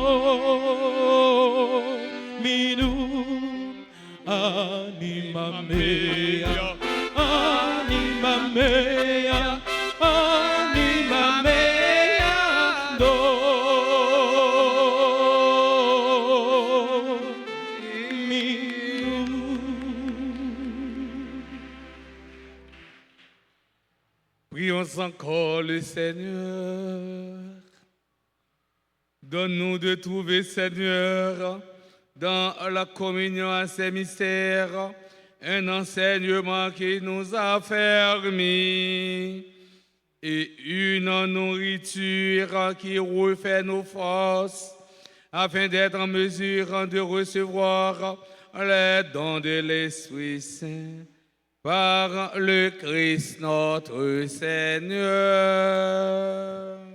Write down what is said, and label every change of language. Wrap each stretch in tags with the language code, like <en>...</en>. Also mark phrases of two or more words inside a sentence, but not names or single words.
<la>Dominum, anima mea, anima mea, anima mea, Dominum.</la> <fr>Prions encore le Seigneur. Donne-nous de trouver, Seigneur, dans la communion à ces mystères, un enseignement qui nous affermit et une nourriture qui refait nos forces afin d'être en mesure de recevoir les dons de l'Esprit Saint par le Christ notre Seigneur.</fr>